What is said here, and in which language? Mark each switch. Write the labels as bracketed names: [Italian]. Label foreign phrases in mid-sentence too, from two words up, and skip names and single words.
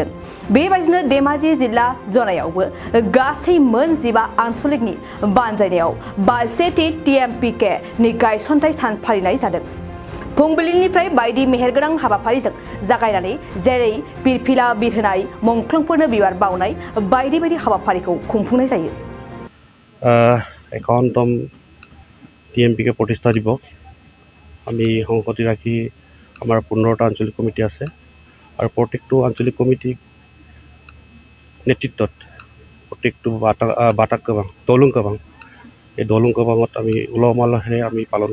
[Bodo] बेबायदिनो धेमाजि जिल्ला जनायावबो गासै मोन 15 आनसलिकनि बानजायनायाव 50 TMPK नि गायसनथाय सान फालिनाय जादों। फुंबिलिनिफ्राय बायदि मेहेरगोनां हाबाफारिजों जागायनानै जेरै पिरफिला बिरहोनाय, मुंख्लंफोरनो बिबार बावनाय बायदि बायदि हाबाफारिखौ खुंफुंनाय जायो। [Assamese] 51তম TMPK প্ৰতিষ্ঠা দিৱস আমি সংগতি ৰাখি আমাৰ 15টা আঞ্চলিক কমিটি আছে আৰু প্ৰত্যেকটো আঞ্চলিক কমিটি নেতৃত্বত প্ৰত্যেকটো বাটাক কাবাং দলুং কাবাং এই দলুং কাবাঙত আমি উলহ মালহেৰে আমি পালন